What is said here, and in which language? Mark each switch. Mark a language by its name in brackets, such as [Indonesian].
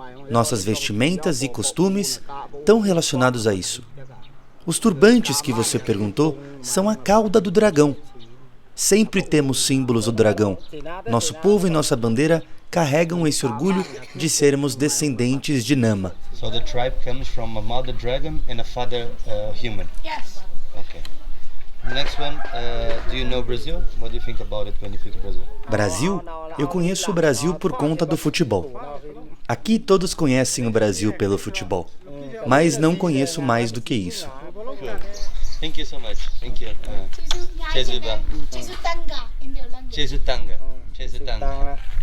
[Portuguese] Nossas vestimentas e costumes estão relacionados a isso. Os turbantes que você perguntou são a cauda do dragão. Sempre temos símbolos do dragão. Nosso povo e nossa bandeira carregam esse orgulho de sermos descendentes de Nama. [English] So the tribe comes from a mother dragon and a father human. Yes. Okay. Next one, do you know Brazil? What do you think about it when you think of Brazil? [Portuguese] Brasil? Eu conheço o Brasil por conta do futebol. Aqui todos conhecem o Brasil pelo futebol, mas não conheço mais do que isso. [English] Thank you so much. Thank you. Chesutanga. Chesutanga. Chesutanga.